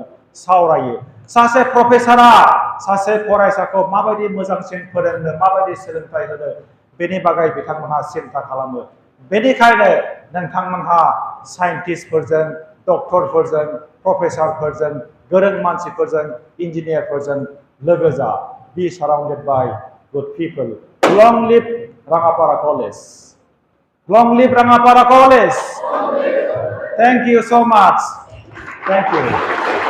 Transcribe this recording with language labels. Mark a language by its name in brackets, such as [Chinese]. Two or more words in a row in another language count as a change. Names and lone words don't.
[Bodo] सावरायो सासे प्रफेसारआ सासे फरायसाखौ माबायदि मोजांसिन फोरोंनो माबायदि सोलोंथाइ होनो बेनि बागै बिथांमोनहा सिन्ता खालामो बेनिखायनो नोंथांमोनहा साइन्टिस्टफोरजों डक्टरफोरजों प्रफेसारफोरजों गोरों मानसिफोरजों इन्जिनियारफोरजों लोगो जा [English] be surrounded by good people long live Rangapara College long live Rangapara College thank you so much thank you